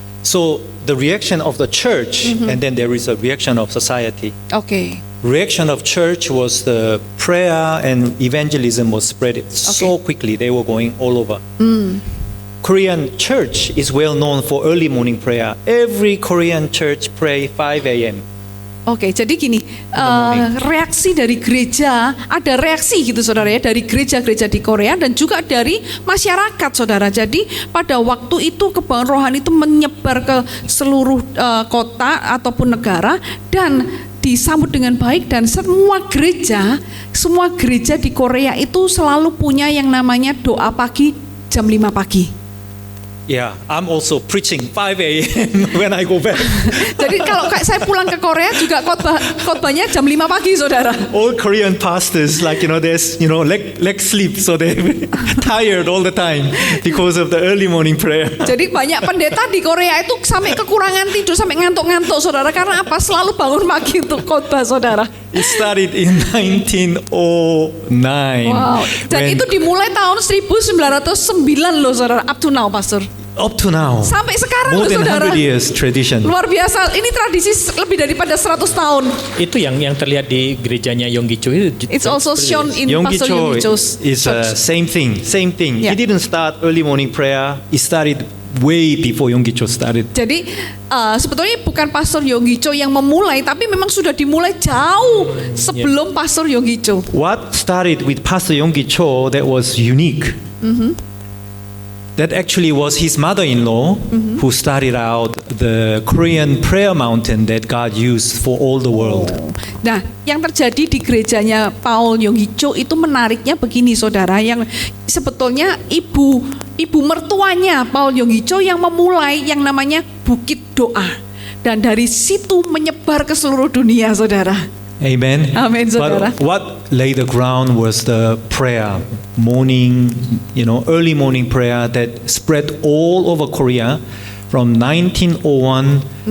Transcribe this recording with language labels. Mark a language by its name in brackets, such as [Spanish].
[English] So the reaction of the church, and then there is a reaction of society. Okay. Reaction of church was the prayer and evangelism was spread so quickly. They were going all over. Korean church is well known for early morning prayer. Every Korean church pray 5 a.m. [Indonesian] Oke, jadi gini, reaksi dari gereja, ada reaksi gitu saudara ya, dari gereja-gereja di Korea dan juga dari masyarakat saudara. Jadi pada waktu itu kebangunan rohani itu menyebar ke seluruh kota ataupun negara dan disambut dengan baik, dan semua gereja di Korea itu selalu punya yang namanya doa pagi jam 5 pagi. [English] Yeah, I'm also preaching 5 a.m. when I go back. [Indonesian] Jadi kalau saya pulang ke Korea juga khotbahnya jam 5 pagi saudara. [English] All Korean pastors, like, there's, leg sleep, so they're tired all the time because of the early morning prayer. [Indonesian] Jadi banyak pendeta di Korea itu sampai kekurangan tidur, sampai ngantuk-ngantuk saudara. Karena apa? Selalu bangun pagi untuk khotbah saudara. [English] It started in 1909. Wow. [Indonesian] Dan itu dimulai tahun 1909 loh saudara, [English] up to now pastor. Up to now. [Indonesian] Sampai sekarang [English] More [Indonesian] loh saudara. [English] 100 years tradition. [Indonesian] Luar biasa. Ini tradisi lebih daripada 100 tahun. Itu yang terlihat di gerejanya Yonggi-cho itu. [English] It's also shown in Pastor Yonggi-cho's is same thing. Yeah. He didn't start early morning prayer. He started way before Yonggi-cho started. [Indonesian] Jadi sebetulnya bukan Pastor Yonggi-cho yang memulai, tapi memang sudah dimulai jauh sebelum Pastor Yonggi-cho. [English] What started with Pastor Yonggi-cho that was unique. That actually was his mother-in-law who started out the Korean prayer mountain that God used for all the world. [Indonesian] Nah, yang terjadi di gerejanya Paul Yonggi-cho itu menariknya begini saudara, yang sebetulnya ibu mertuanya Paul Yonggi-cho yang memulai yang namanya Bukit Doa, dan dari situ menyebar ke seluruh dunia saudara. [English] Amen. [Indonesian] Amen, saudara. [English] But what laid the ground was the prayer, morning, early morning prayer that spread all over Korea from 1909.